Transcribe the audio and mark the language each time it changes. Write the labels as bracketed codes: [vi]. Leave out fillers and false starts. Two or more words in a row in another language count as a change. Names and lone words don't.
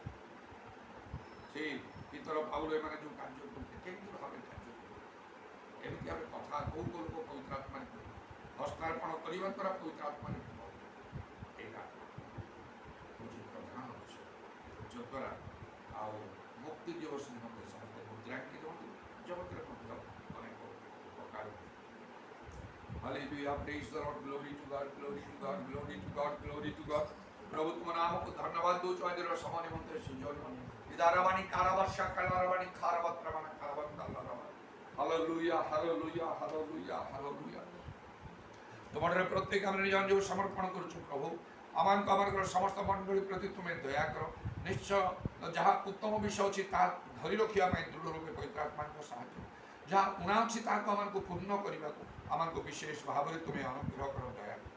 [or] ସେ ପିତର ପାଉଲ ଏମାନେ ଯେଉଁ କାର୍ଯ୍ୟ କରୁଥିଲେ କେମିତି ଭାବେ କାର୍ଯ୍ୟ କରୁଥିଲେ ଏମିତି ଭାବେ କଥା କୋଉ ଲୋକ ପବିତ୍ର ଆତ୍ମାରେ ହସ୍ତାର୍ପଣ କରିବା ଦ୍ୱାରା ପବିତ୍ର ଆତ୍ମାରେ ଏଇଟା ହେଉଛି ପ୍ରଧାନ ବିଷୟ ଯଦ୍ୱାରା ଆଉ ମୁକ୍ତି ଦିବସ ନିମନ୍ତେ ସମସ୍ତେ ମୁଦ୍ରାଙ୍କିତ ହୁଅନ୍ତି ଜଗତରେ ମଧ୍ୟ ଅନେକ ପ୍ରକାର [en] Hallelujah, praise the Lord, glory to God, glory to God, glory to God, glory to God. [or] प्रभु तुम नामକୁ ଧନ୍ୟବାଦ ଦେଉଛୁ ଆଜିର ସମୟ ନିମନ୍ତେ ସୁଯୋଗ ଇଦାରବାଣୀ କାରାବାଶା କାଲାରବାଣୀ ଖାରବତ୍ରବାଣ ଖାରବତ୍ତାଲରବାଣ ହାଲେଲୁୟା ହାଲେଲୁୟା ହାଲେଲୁୟା ହାଲେଲୁୟା ତୁମଠାରେ ପ୍ରତ୍ୟେକ ଆମେ ନିଜ ନିଜକୁ ସମର୍ପଣ କରୁଛୁ ପ୍ରଭୁ ଆମମାନଙ୍କର ସମସ୍ତ ମଣ୍ଡଳୀ ପ୍ରତି ତୁମେ ଦୟା କର ନିଶ୍ଚୟ ଯାହା ଉତ୍ତମ ବିଷୟ ଅଛି ତାହା ଧରି ରଖିବା ପାଇଁ ଦୃଢ଼ ରୂପେ ପବିତ୍ର ଆତ୍ମାଙ୍କ ସାହାଯ୍ୟ ଯାହା ଉଣା ଅଛି ତାହାକୁ ଆମକୁ ପୂର୍ଣ୍ଣ କରିବାକୁ ଆମକୁ ବିଶେଷ ଭାବରେ ତୁମେ ଅନୁଗ୍ରହ କର ଦୟା